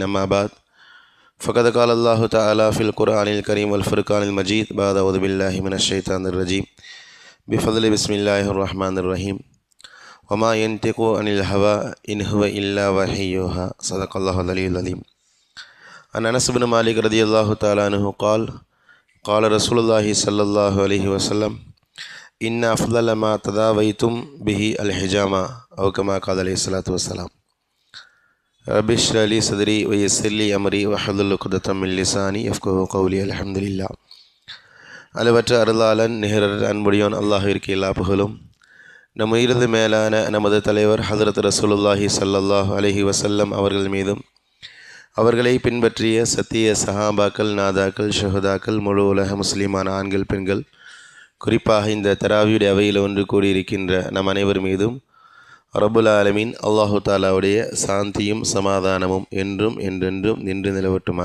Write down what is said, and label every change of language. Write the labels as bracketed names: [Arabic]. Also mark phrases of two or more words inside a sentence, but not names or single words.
[Arabic] أما بعد. فقد قال الله تعالى في القرآن الكريم والفرقان المجيد. بعد أعوذ بالله من الشيطان الرجيم. بفضل بسم الله الرحمن الرحيم. وما ينطق عن الهوى إن هو إلا وحي يوحى. صدق الله العلي العليم. عن أنس بن مالك رضي الله تعالى عنه قال قال رسول الله صلى الله عليه وسلم إن أفضل ما تداويتم به الحجامة أو كما قال عليه الصلاة والسلام. رب اشرح لي صدري ويسر لي أمري واحلل عقدة من لساني يفقهوا قولي. الحمد لله. [Tamil] அளவற்ற அருளாளன் நிகரற்ற அன்புடையோன் அல்லாஹ்விற்கு எல்லா புகழும். நம் உயிரது மேலான நமது தலைவர் ஹதரத் [Arabic] رسول الله صلى الله عليه وسلم [Tamil] அவர்கள் மீதும் அவர்களை பின்பற்றிய சத்திய சஹாபாக்கள், நாதாக்கள், ஷஹதாக்கள், முழு உலக முஸ்லிமான ஆண்கள், பெண்கள், குறிப்பாக இந்த தராவியுடைய அவையில் ஒன்று கூடியிருக்கின்ற நம் அனைவர் மீதும் [Arabic] رب العالمين [Tamil] அல்லாஹு தாலாவுடைய சாந்தியும் சமாதானமும் என்றும் என்றென்றும் நின்று நிலவட்டுமாக.